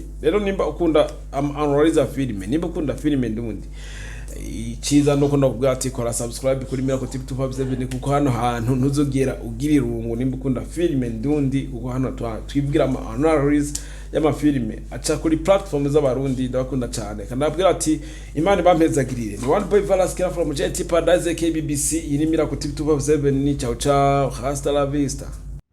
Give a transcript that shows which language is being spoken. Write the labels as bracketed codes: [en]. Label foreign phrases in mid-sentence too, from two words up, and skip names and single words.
[rn] Rero nimba ukunda analyze filime, nimba ukunda filime ndundi, ikiza no kuno kubwa ati kora subscribe kuri Miracle Tip 257 kuko hano hantu ntuzogera ugira irungu. Nimba ukunda filime ndundi kuko hano twibwira ama analyze y'amafilime aca kuri platform z'abarundi ndabakunda cyane. Kanabwira ati Imana bampezagirire. Ni [en] one boy [rn] Valas Kira from JT Paradise KBBC. Iyi ni Miracle Tip 257. [it] Ciao ciao, [es] hasta la vista.